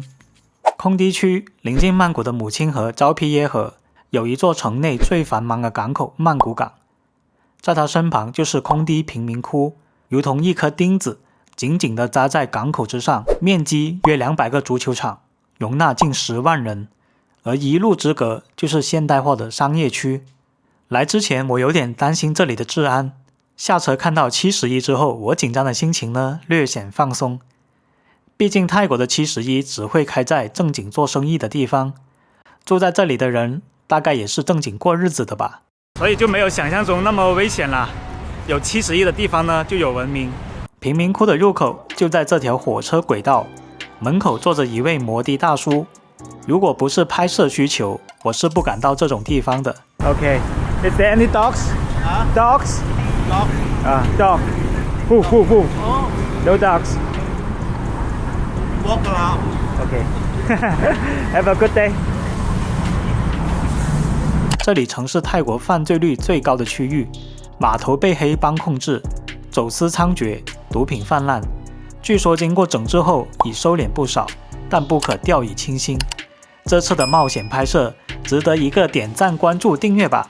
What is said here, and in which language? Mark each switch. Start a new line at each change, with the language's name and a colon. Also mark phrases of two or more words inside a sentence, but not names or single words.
Chinese: 空低區臨近曼谷的母親河昭披耶河，有一座城內最繁忙的港口曼谷港，在它身旁就是空低貧民窟，如同一顆釘子緊緊地扎在港口之上，面積約200個足球場，容納近10萬人。而一路之隔就是現代化的商業區。來之前我有點擔心這裡的治安，下車看到71之後，我緊張的心情呢略顯放鬆。畢竟泰國的71只會開在正經做生意的地方，住在這裡的人大概也是正經過日子的吧，所以就沒有想象中那麼危險啦。有71的地方呢就有文明。貧民窟的入口就在這條火車軌道，門口坐着一位摩的大叔。如果不是拍攝需求，我是不敢到這種地方的。
English: Okay, is there any dogs? Dogs? Dog. Who? No dogs. Walk around. Okay. Have a good day.
Chinese: 這裡曾是泰國犯罪率最高的區域，碼頭被黑幫控制，走私猖獗，毒品氾濫。據說經過整治後已收斂不少，但不可掉以輕心。這次的冒險拍攝值得一個點讚、關注、訂閱吧。